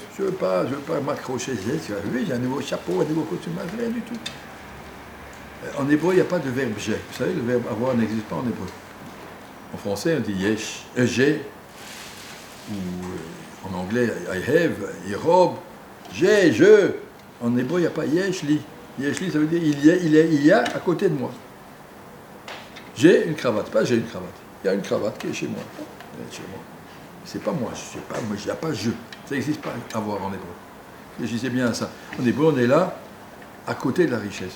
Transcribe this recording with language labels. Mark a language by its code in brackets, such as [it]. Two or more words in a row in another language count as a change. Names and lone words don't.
[fr] Je ne veux pas m'accrocher. J'ai un nouveau chapeau, un nouveau costume, rien du tout. En hébreu, il n'y a pas de verbe j'ai. Vous savez, le verbe avoir n'existe pas en hébreu. En français, on dit yesh, j'ai, ou en anglais, [en] I have, [fr] yerob, j'ai, je. En hébreu, il n'y a pas [he] יש לי. יש לי, [fr] ça veut dire il y a à côté de moi. J'ai une cravate, pas j'ai une cravate. Il y a une cravate qui est chez moi. Elle est chez moi. C'est pas moi, il n'y a pas je. Ça n'existe pas avoir en hébreu. Réfléchissez bien à ça. En hébreu, on est là, à côté de la richesse.